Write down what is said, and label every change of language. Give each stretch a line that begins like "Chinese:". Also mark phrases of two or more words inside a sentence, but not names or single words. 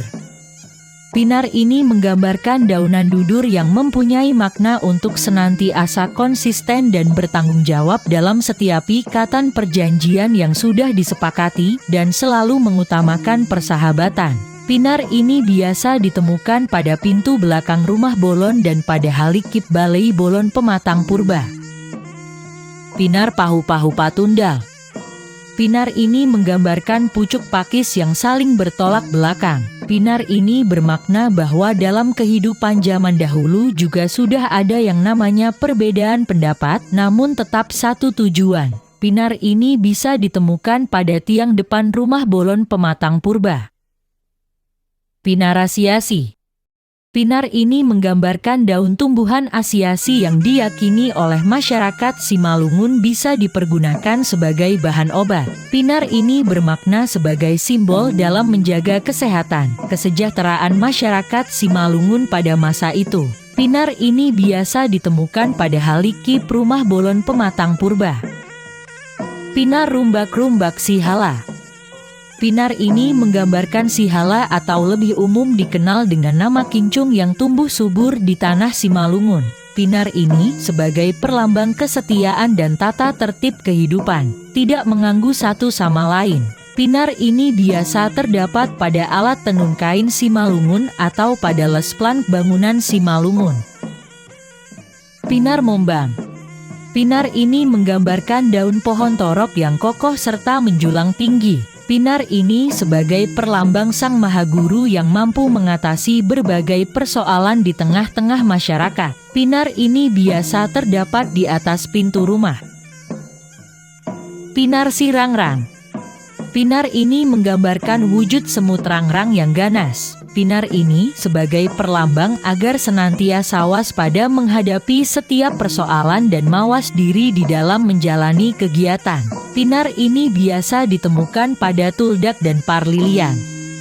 Indonesian: Pinar ini menggambarkan daunan dudur yang mempunyai makna untuk senantiasa konsisten dan bertanggung jawab dalam setiap ikatan perjanjian yang sudah disepakati dan selalu mengutamakan persahabatan. Pinar ini biasa ditemukan pada pintu belakang rumah bolon dan pada halikip balai bolon pematang purba. Pinar Pahu-Pahu Patundal. Pinar ini menggambarkan pucuk pakis yang saling bertolak belakang. Pinar ini bermakna bahwa dalam kehidupan zaman dahulu juga sudah ada yang namanya perbedaan pendapat, namun tetap satu tujuan. Pinar ini bisa ditemukan pada tiang depan rumah bolon pematang purba. Pinar Asiasi. Pinar ini menggambarkan daun tumbuhan asiasi yang diyakini oleh masyarakat Simalungun bisa dipergunakan sebagai bahan obat. Pinar ini bermakna sebagai simbol dalam menjaga kesehatan, kesejahteraan masyarakat Simalungun pada masa itu. Pinar ini biasa ditemukan pada halikip rumah bolon pematang purba. Pinar Rumbak-Rumbak Sihala. Pinar ini menggambarkan sihala atau lebih umum dikenal dengan nama kincung yang tumbuh subur di tanah Simalungun. Pinar ini sebagai perlambang kesetiaan dan tata tertib kehidupan, tidak mengganggu satu sama lain. Pinar ini biasa terdapat pada alat tenun kain Simalungun atau pada lesplan bangunan Simalungun. Pinar Mombang. Pinar ini menggambarkan daun pohon torok yang kokoh serta menjulang tinggi. Pinar ini sebagai perlambang Sang Maha Guru yang mampu mengatasi berbagai persoalan di tengah-tengah masyarakat. Pinar ini biasa terdapat di atas pintu rumah. Pinar Sirangrang. Pinar ini menggambarkan wujud semut rangrang yang ganas. Pinar ini sebagai perlambang agar senantiasa waspada menghadapi setiap persoalan dan mawas diri di dalam menjalani kegiatan. Pinar ini biasa ditemukan pada tuldak dan parlilian.